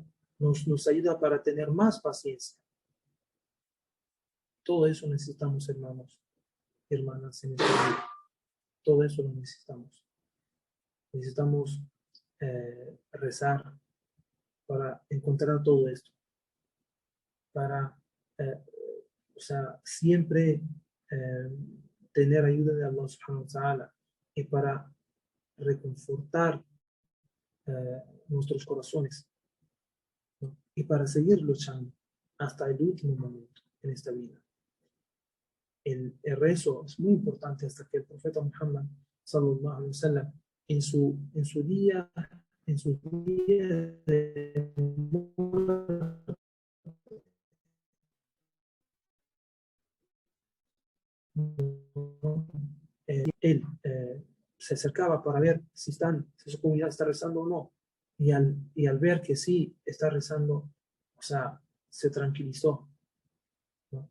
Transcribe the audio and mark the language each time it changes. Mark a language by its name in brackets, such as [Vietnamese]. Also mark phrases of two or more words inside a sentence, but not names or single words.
[Spanish] Nos ayuda para tener más paciencia. Todo eso necesitamos, hermanos, hermanas, en esta vida. Todo eso lo necesitamos. Necesitamos rezar para encontrar todo esto. Para, o sea, siempre tener ayuda de Allah [Arabic] سبحانه وتعالى [Spanish] y para reconfortar nuestros corazones, ¿no? Y para seguir luchando hasta el último momento en esta vida. El rezo es muy importante hasta que el profeta Muhammad [Arabic] صلى الله عليه وسلم [Spanish] en su día de él se acercaba para ver si su comunidad está rezando o no, y al ver que sí está rezando, o sea, se tranquilizó, ¿no?